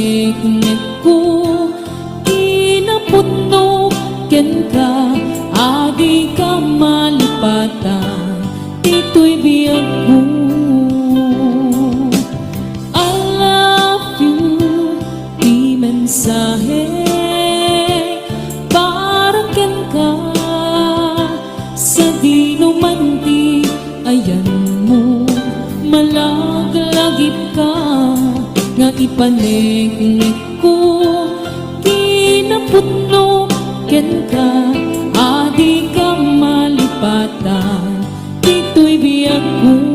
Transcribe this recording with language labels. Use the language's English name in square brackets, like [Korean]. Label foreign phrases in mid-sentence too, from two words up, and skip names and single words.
[Iloko] paniknik ko, kinaputno ken ka, adi ka malipatan, dito'y biyag ko. [English] I love you, [Iloko] di mensahe, para ken ka, sa di numanti, ayan mo, malaglagip ka, nga ipaniknik ko, kinaputno ken ka, adi ka malipatan, dito'y biyag ko.